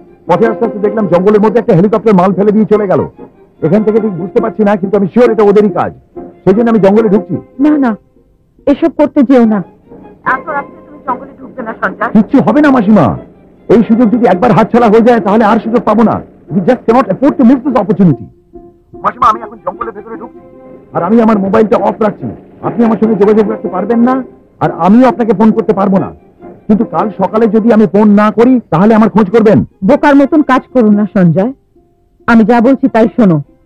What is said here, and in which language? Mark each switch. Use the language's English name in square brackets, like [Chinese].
[Bangla] পথে আস্তে আস্তে দেখলাম জঙ্গলের মধ্যে একটা হেলিকপ্টার মাল ফেলে দিয়ে চলে গেল। এখান থেকে ঠিক বুঝতে পারছি না, কিন্তু আমি শিওর এটা ওদেরই কাজ। সেই জন্য আমি জঙ্গলে ঢুকছি। না না, এসব করতে যেও না। এত রাত্রে তুমি জঙ্গলে ঢুকবে না সঞ্জয়। কিচ্ছু হবে না মাসিমা, এই সুযোগ যদি একবার হাতছাড়া হয়ে যায় তাহলে আর সুযোগ পাবো না। [English] We just cannot afford to miss this opportunity. [Bangla] মাসিমা, আমি এখন জঙ্গলের ভেতরে ঢুকছি, আর আমি আমার মোবাইলটা অফ রাখছি। আপনি আমার সঙ্গে যোগাযোগ রাখতে পারবেন না, আর আমিও আপনাকে ফোন করতে পারবো না। কিন্তু কাল সকালে যদি আমি ফোন না করি তাহলে আমার খোঁজ করবেন। বোকার মতন কাজ করুন না সঞ্জয়, আমি যা বলছি তাই শোনো।